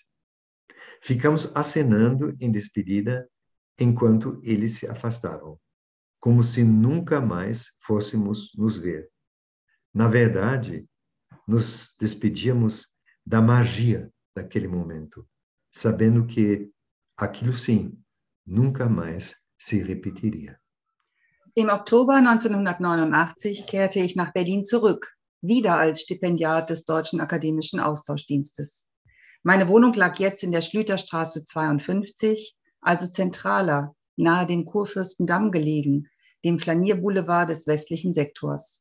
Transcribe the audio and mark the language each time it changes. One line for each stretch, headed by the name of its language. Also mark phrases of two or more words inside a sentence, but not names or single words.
Portuguese: Ficamos acenando em despedida enquanto eles se afastavam, como se nunca mais fôssemos nos ver. Na verdade, nos despedíamos da magia daquele momento, sabendo que aquilo sim nunca mais se repetiria.
German: Im Oktober 1989 kehrte ich nach Berlin zurück, wieder als Stipendiat des Deutschen Akademischen Austauschdienstes. Meine Wohnung lag jetzt in der Schlüterstraße 52, also zentraler, nahe dem Kurfürstendamm gelegen, dem Flanierboulevard des westlichen Sektors.